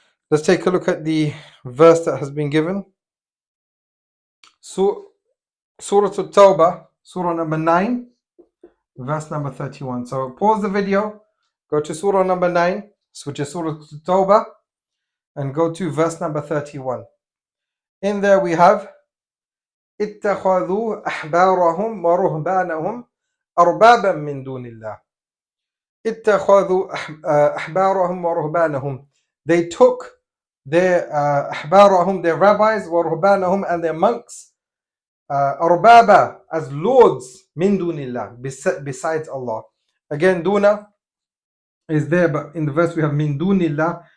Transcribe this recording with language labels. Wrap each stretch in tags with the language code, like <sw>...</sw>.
<en>Let's take a look at the verse that has been given. Surah At-Tawbah, Surah number 9, verse number 31. So pause the video, go to Surah number 9, which is Surah At-Tawbah, and go to verse number 31. In there we have</en> <ar>اتخذوا أحبارهم ورهبانهم أربابا من دون الله. اتخذوا أحبارهم ورهبانهم.</ar> <en>They took their</en> <ar>أحبارهم,</ar> <en>their rabbis,</en> <ar>ورهبانهم,</ar> <en>and their monks,</en> <ar>أربابا,</ar> <en>as lords,</en> <ar>من دون الله,</ar> <en>besides Allah. Again, duna is there, but in the verse we have</en> <ar>min dunillah.</ar>